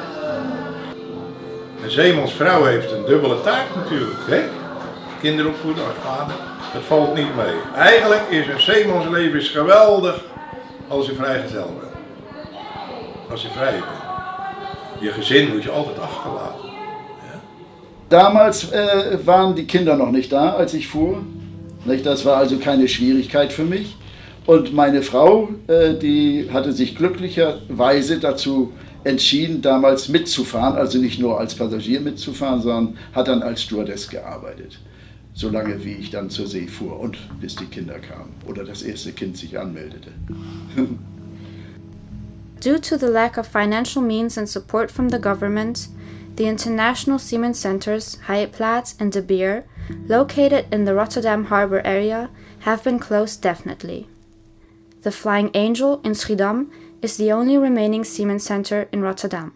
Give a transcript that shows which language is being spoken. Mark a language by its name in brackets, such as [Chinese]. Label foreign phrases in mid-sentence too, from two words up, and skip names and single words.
[Dutch] Een zeemansvrouw heeft een dubbele taak natuurlijk. Hè? Kinderen opvoeden als vader. Dat valt niet mee. Eigenlijk is een zeemansleven geweldig. Als je vrijgezel bent. Als je vrij bent. Je gezin moet je altijd achterlaten. Ja? [German] Damals waren die Kinder noch nicht da, als ich fuhr. Das war also keine Schwierigkeit für mich. Und meine Frau, die hatte sich glücklicherweise dazu entschieden, damals mitzufahren. Also nicht nur als Passagier mitzufahren, sondern hat dann als Stewardess gearbeitet. Solange wie ich dann zur See fuhr und bis die Kinder kamen oder das erste Kind sich anmeldete. [English] Due to the lack of financial means and support from the government, the international seamen centers Heidplaats and De Beer, located in the Rotterdam harbor area, have been closed definitely. The Flying Angel in Schiedam is the only remaining seamen center in Rotterdam.